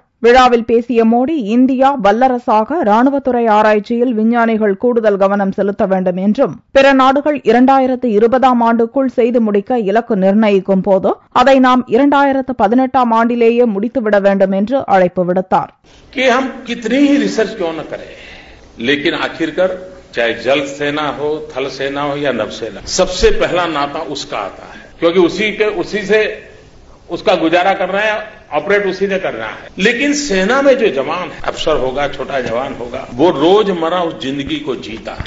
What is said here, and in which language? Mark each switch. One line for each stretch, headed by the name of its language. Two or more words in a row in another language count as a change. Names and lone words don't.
Tamil: விழாவில் பேசிய மோடி, இந்தியா வல்லரசாக ராணுவத்துறை ஆராய்ச்சியில் விஞ்ஞானிகள் கூடுதல் கவனம் செலுத்த வேண்டும் என்றும், பிற நாடுகள் 2020ஆம் ஆண்டுக்குள் செய்து முடிக்க இலக்கு நிர்ணயிக்கும் போது அதை நாம் 2018ஆம் ஆண்டிலேயே முடித்துவிட வேண்டும் என்று அழைப்பு விடுத்தார்.
Hindi: कितनी ही रिसर्च क्यों न करें, लेकिन आखिरकार चाहे जल सेना हो, थल सेना हो या नौसेना, सबसे पहला नाता उसका आता है, क्योंकि उसी से उसका गुजारा करना है, ऑपरेट उसी ने करना है. लेकिन सेना में जो जवान है, अफसर होगा, छोटा जवान होगा, वो रोजमर्रा उस जिंदगी को जीता है.